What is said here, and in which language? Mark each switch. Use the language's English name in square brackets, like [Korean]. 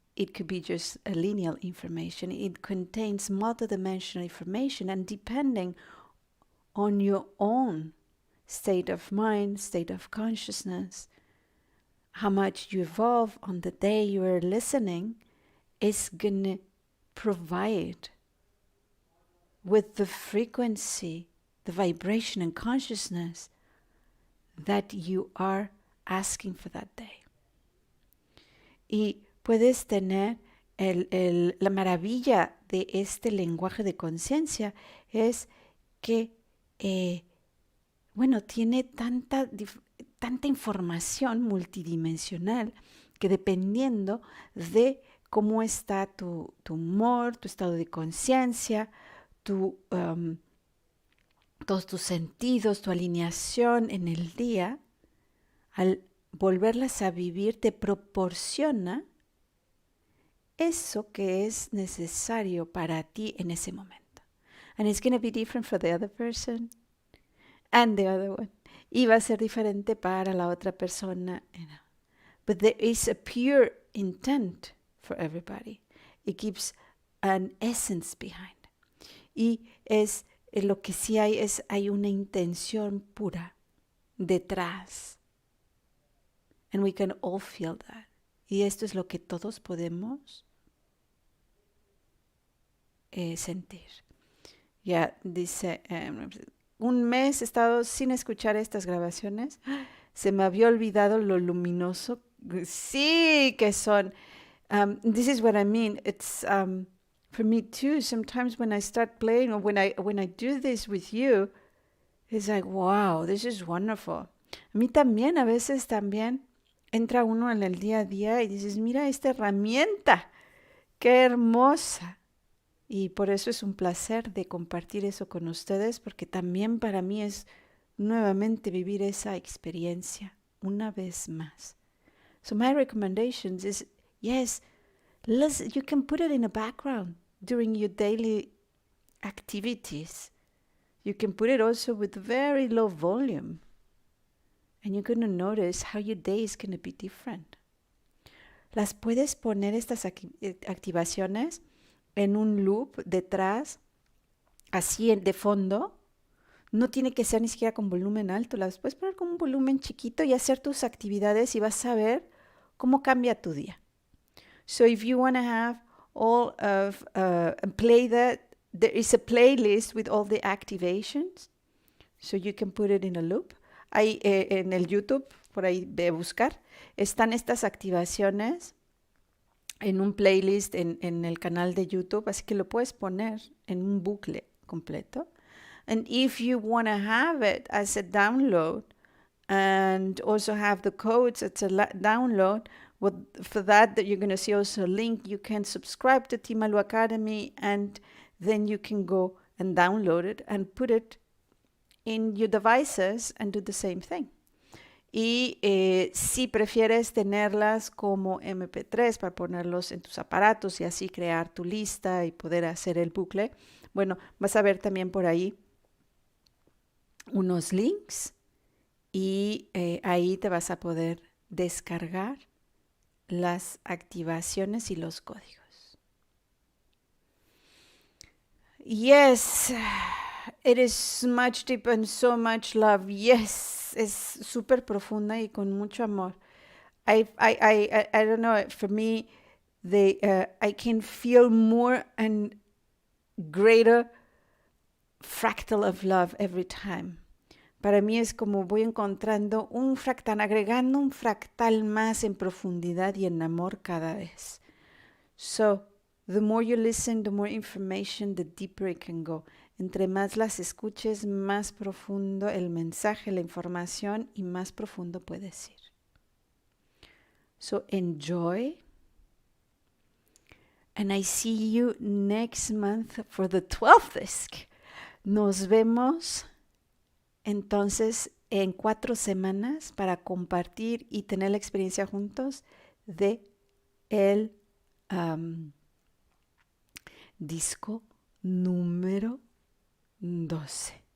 [English] it could be just a linear information. It contains multidimensional information, and depending on your own state of mind, state of consciousness, how much you evolve on the day you are listening, is going to provide with the frequency, the vibration and consciousness that you are asking for that day. [Spanish] Y puedes tener la maravilla de este lenguaje de conciencia es que, tiene tanta información multidimensional que dependiendo de cómo está tu humor, tu estado de conciencia, todos tus sentidos, tu alineación en el día, al volverlas a vivir te proporciona eso que es necesario para ti en ese momento. [English] And it's going to be different for the other person and the other one. [Spanish] Y va a ser diferente para la otra persona. [English] But there is a pure intent for everybody. It gives an essence behind. [Spanish] Y es lo que sí hay una intención pura detrás. [English] And we can all feel that. [Spanish] Y esto es lo que todos podemos sentir. Ya dice, un mes he estado sin escuchar estas grabaciones. Se me había olvidado lo luminoso. Sí que son. [English] This is what I mean. It's for me too. Sometimes when I start playing or when I do this with you, it's like, wow, this is wonderful. [Spanish] A mí también, a veces también entra uno en el día a día y dices, mira esta herramienta, qué hermosa. Y por eso es un placer de compartir eso con ustedes, porque también para mí es nuevamente vivir esa experiencia una vez más. [English] So my recommendations is, yes, you can put it in a background during your daily activities. You can put it also with very low volume. And you're going to notice how your day is going to be different. [Spanish] Las puedes poner estas activaciones en un loop detrás, así de fondo. No tiene que ser ni siquiera con volumen alto. Las puedes poner con un volumen chiquito y hacer tus actividades y vas a ver cómo cambia tu día. [English] So if you want to have all of, play that, there is a playlist with all the activations. So you can put it in a loop. [Spanish] Ahí en el YouTube, por ahí de buscar, están estas activaciones en un playlist en el canal de YouTube, así que lo puedes poner en un bucle completo. [English] And if you want to have it as a download and also have the codes as a download, for that you're going to see also a link. You can subscribe to Timalu Academy and then you can go and download it and put it in your devices and do the same thing. [Spanish] Y si prefieres tenerlas como MP3 para ponerlos en tus aparatos y así crear tu lista y poder hacer el bucle, bueno, vas a ver también por ahí unos links y ahí te vas a poder descargar las activaciones y los códigos. [English] Yes, it is much deep and so much love. [Spanish] Yes, es súper profunda y con mucho amor. [English] I don't know, for me, I can feel more and greater fractal of love every time. [Spanish] Para mí es como voy encontrando un fractal, agregando un fractal más en profundidad y en amor cada vez. [English] So, the more you listen, the more information, the deeper it can go. [Spanish] Entre más las escuches, más profundo el mensaje, la información y más profundo puedes ir. [English] So, enjoy. And I see you next month for the 12th disc. [Spanish] Nos vemos entonces en 4 semanas para compartir y tener la experiencia juntos de el disco número 12.